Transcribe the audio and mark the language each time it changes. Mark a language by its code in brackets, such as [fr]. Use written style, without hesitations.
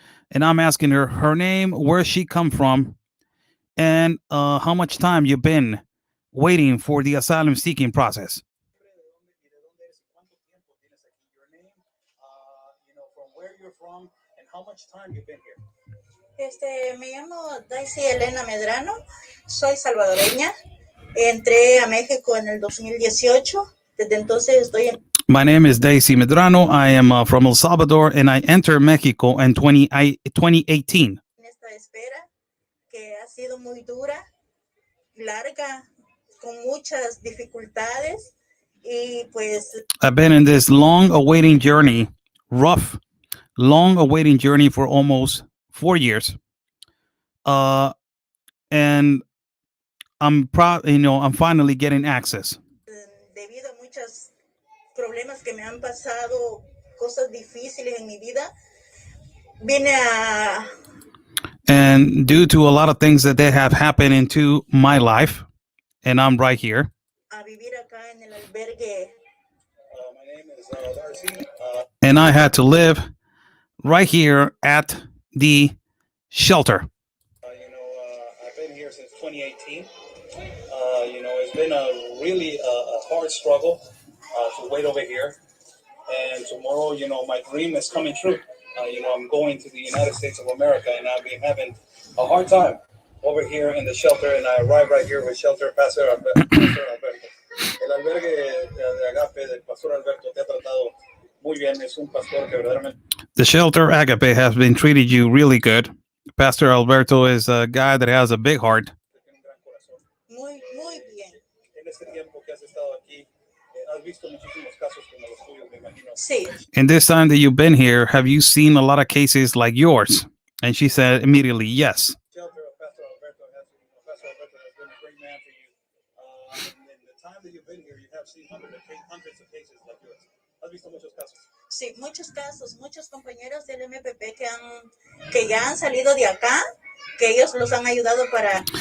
[en] And I'm asking her name, where she come from, and how much time you've been waiting for the asylum seeking process. From where you're from and how much time you've been here. [es] Me llamo Daisy Elena Medrano, soy salvadoreña, entré a México en el 2018, desde entonces estoy en... [en] My name is Daisy Medrano. I am from El Salvador, and I entered Mexico in 2018. [es] En esta espera, que ha sido muy dura, larga, con muchas dificultades, y pues... [en] I've been in this long-awaiting journey, long-awaiting journey for almost 4 years. And I'm proud, I'm finally getting access. [es] Debido a muchos problemas que me han pasado, cosas difíciles en mi vida, vine a... [en] And due to a lot of things that they have happened into my life, and I'm right here. [es] A vivir acá en el albergue. [en] My name is Darcy. And I had to live right here at the shelter. I've been here since 2018. It's been a really hard struggle to wait over here. And tomorrow, my dream is coming true. I'm going to the United States of America, and I've been having a hard time over here in the shelter. And I arrived right here with Shelter Pastor Alberto. [es] El albergue de AGAPE del Pastor Alberto te ha tratado muy bien. Es un pastor que verdaderamente... [en] The shelter AGAPE has been treated you really good. Pastor Alberto is a guy that has a big heart. [es] Muy, muy bien. En este tiempo que has estado aquí, has visto muchísimos casos como los tuyos, me imagino. Sí. [en] In this time that you've been here, have you seen a lot of cases like yours? And she said immediately, yes. Shelter of Pastor Alberto has been a great man for you. In the time that you've been here, you have seen hundreds of cases like yours. [es] ¿Has visto muchos casos? Sí, muchos casos, muchos compañeros del MPP que ya han salido de acá, que ellos los han ayudado para.